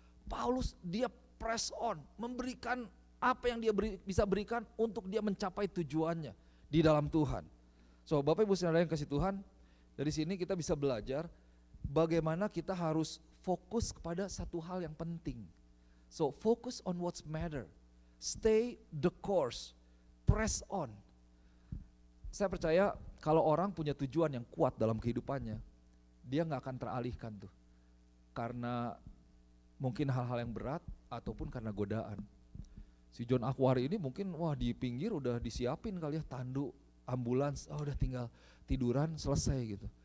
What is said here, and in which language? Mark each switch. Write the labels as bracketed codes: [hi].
[id] Paulus dia press on, memberikan apa yang dia bisa berikan untuk dia mencapai tujuannya di dalam Tuhan. So Bapak Ibu Saudara yang kasih Tuhan, dari sini kita bisa belajar bagaimana kita harus fokus kepada satu hal yang penting. [en] So focus on what's matter, stay the course, press on. [id] Saya percaya kalau orang punya tujuan yang kuat dalam kehidupannya, dia gak akan teralihkan tuh. Karena mungkin hal-hal yang berat ataupun karena godaan. Si John Aquari ini mungkin di pinggir udah disiapin kali ya tanduk, ambulans, udah tinggal tiduran selesai gitu.